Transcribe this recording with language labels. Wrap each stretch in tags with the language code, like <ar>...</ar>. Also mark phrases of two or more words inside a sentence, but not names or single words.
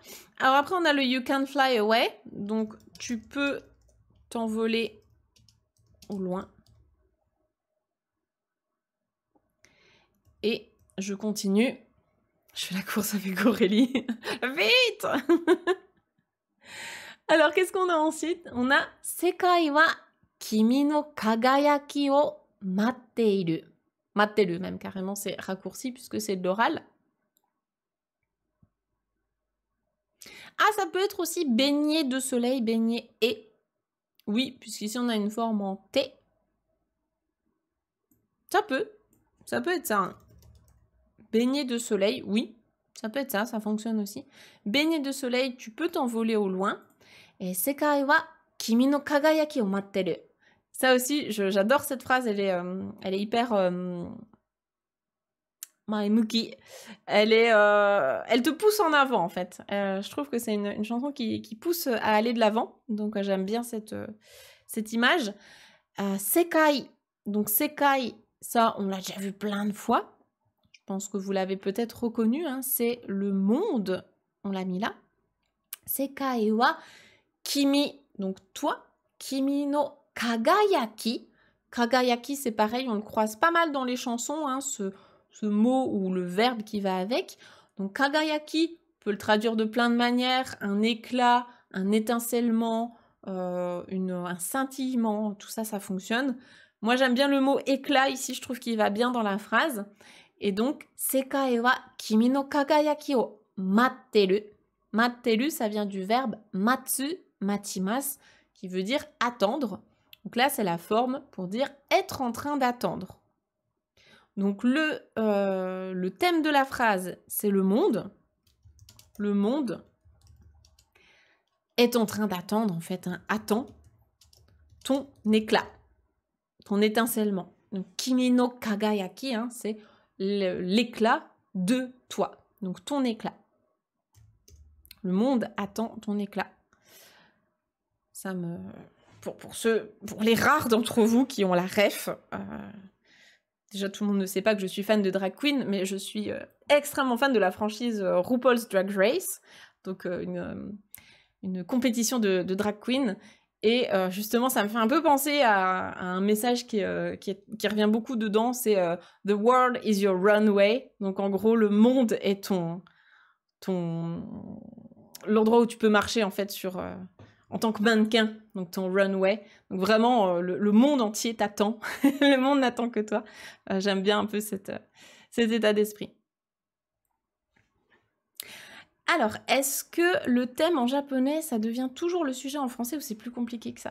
<fr>Alors après on a le</fr> <en>You Can Fly Away,</en> <fr>donc tu peux t'envoler au loin. Et je continue. Je fais la course avec Aurélie. Vite. Alors, qu'est-ce qu'on a ensuite? On a</fr> <ja>世界は君の輝きを待っている. Matteru,</ja> <fr>même carrément, c'est raccourci puisque c'est de l'oral. Ah, ça peut être aussi baigné de soleil, baigné et. Oui, puisqu'ici on a une forme en T. Ça peut être ça. Hein. Baigné de soleil, oui, ça peut être ça, ça fonctionne aussi. Baigné de soleil, tu peux t'envoler au loin. Et</fr> <ja>世界は君の輝きを待ってる.</ja> <fr>Ça aussi, j'adore cette phrase, elle est hyper maemuki. Elle te pousse en avant en fait. Je trouve que c'est une chanson qui pousse à aller de l'avant. Donc j'aime bien cette image. Sekai, donc Sekai, ça on l'a déjà vu plein de fois. Je pense que vous l'avez peut-être reconnu, hein, c'est le monde, on l'a mis là.</fr> <ja>世界は君,</ja> <fr>donc toi,</fr> <ja>君の輝き.</ja> <fr>Kagayaki, c'est pareil, on le croise pas mal dans les chansons, hein, ce mot ou le verbe qui va avec. Donc kagayaki, on peut le traduire de plein de manières, un éclat, un étincellement, un scintillement, tout ça, ça fonctionne. Moi, j'aime bien le mot éclat ici, je trouve qu'il va bien dans la phrase. Et donc,</fr> <ja>世界は君の輝きを待ってる.</ja> <fr>Matteru, ça vient du verbe</fr> <ja>待つ、待ちます,</ja> <fr>qui veut dire attendre. Donc là, c'est la forme pour dire être en train d'attendre. Donc le thème de la phrase, c'est le monde. Le monde est en train d'attendre, en fait, hein, attend ton éclat, ton étincellement. Donc,</fr> <ja>君の輝き,</ja> <fr>hein, c'est l'éclat de toi. Donc, ton éclat. Le monde attend ton éclat. Ça me... Pour les rares d'entre vous qui ont la ref, déjà tout le monde ne sait pas que je suis fan de</fr> <en>drag queen,</en> <fr>mais je suis extrêmement fan de la franchise RuPaul's Drag Race, donc une compétition de</fr> <en>drag queen.</en> <fr>Et justement, ça me fait un peu penser à un message qui revient beaucoup dedans, c'est</fr> <en>The world is your runway.</en> <fr>Donc en gros, le monde est l'endroit où tu peux marcher en fait en tant que mannequin, donc ton runway. Donc vraiment, le monde entier t'attend. Le monde n'attend que toi. J'aime bien un peu cet état d'esprit. Alors, est-ce que le thème en japonais, ça devient toujours le sujet en français ou c'est plus compliqué que ça?</fr>